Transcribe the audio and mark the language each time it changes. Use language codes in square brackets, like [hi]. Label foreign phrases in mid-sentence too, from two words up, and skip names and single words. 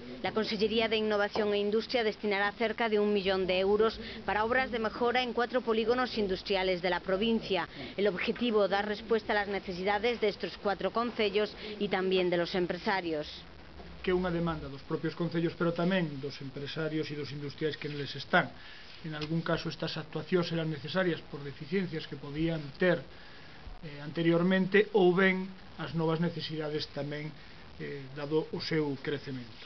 [es] La Consellería de Innovación e Industria destinará cerca de 1 millón de euros para obras de mejora en 4 polígonos industriales de la provincia. El objetivo, dar respuesta a las necesidades de estos 4 concellos y también de los empresarios. [gl] Que é unha demanda dos propios concellos, pero tamén dos empresarios e dos industriais que neles están. En algún caso estas actuacións eran necesarias por deficiencias que podían ter anteriormente, ou ben as novas necesidades tamén dado o seu crecemento.